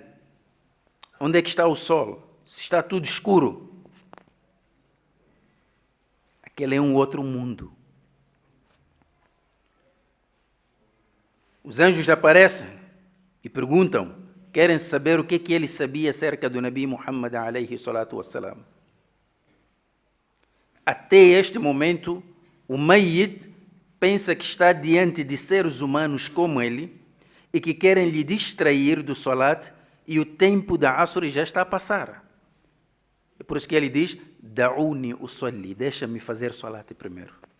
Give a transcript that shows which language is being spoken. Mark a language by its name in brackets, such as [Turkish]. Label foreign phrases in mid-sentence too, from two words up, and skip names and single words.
[Portuguese] Onde é que está o sol? Está tudo escuro. Aquele é um outro mundo. Os anjos aparecem e perguntam, querem saber o que ele sabia acerca do [Arabic] نبي محمد عليه الصلاة والسلام. [Portuguese] Até este momento, o Mayyit pensa que está diante de seres humanos como ele e que querem lhe distrair do salat, e o tempo da Asr já está a passar. É por isso que ele diz: [Arabic] دعوني أصلي, [Portuguese] deixa-me fazer salat primeiro.